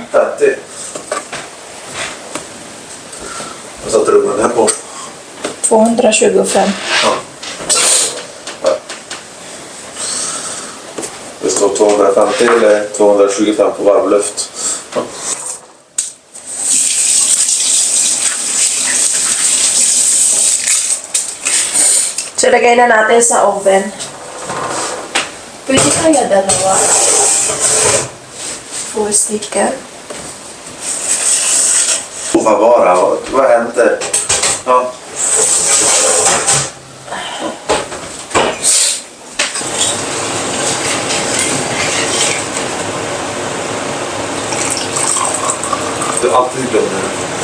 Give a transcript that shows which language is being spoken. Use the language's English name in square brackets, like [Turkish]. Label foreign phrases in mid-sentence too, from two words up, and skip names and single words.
[Swedish] 50. Jag satte rummen här på. 225. Ja. Det står 250 eller 225 på varmluft. Ja. [Filipino] So, lagay na natin sa oven. Pwede kaya dalawa. [English] Full sticker. [Swedish] Vad vara? Vad händer? Ja. Du alltid glömmer det.